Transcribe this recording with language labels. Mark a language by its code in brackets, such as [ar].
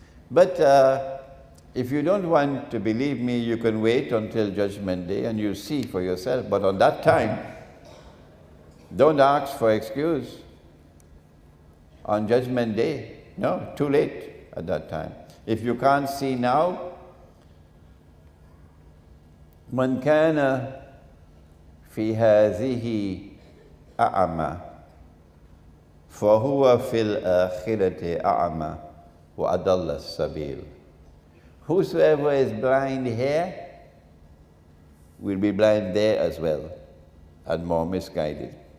[en] But if you don't want to believe me, you can wait until Judgment Day and you'll see for yourself. But on that time, don't ask for excuse. On Judgment Day, no, too late at that time. If you can't see now, [ar] من كان في هذه أعمى فهو في الآخرة أعمى وأضل السبيل. [en] Whosoever is blind here will be blind there as well and more misguided.